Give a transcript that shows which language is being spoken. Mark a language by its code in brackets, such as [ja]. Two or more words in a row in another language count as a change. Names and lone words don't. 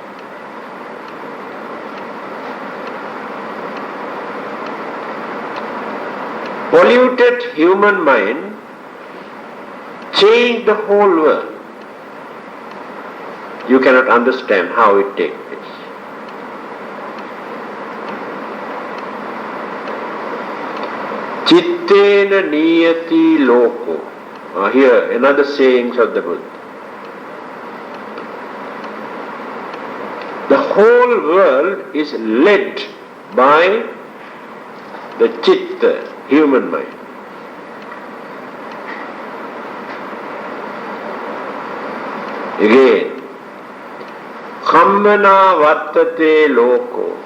[en] Polluted human mind changed the whole world. You cannot understand how it takes place. [pi] Chittena niyati loko. [en] Here another sayings of the Buddha. The whole world is led by the chitta, human mind. [pi] Again, Kammana vartate loko.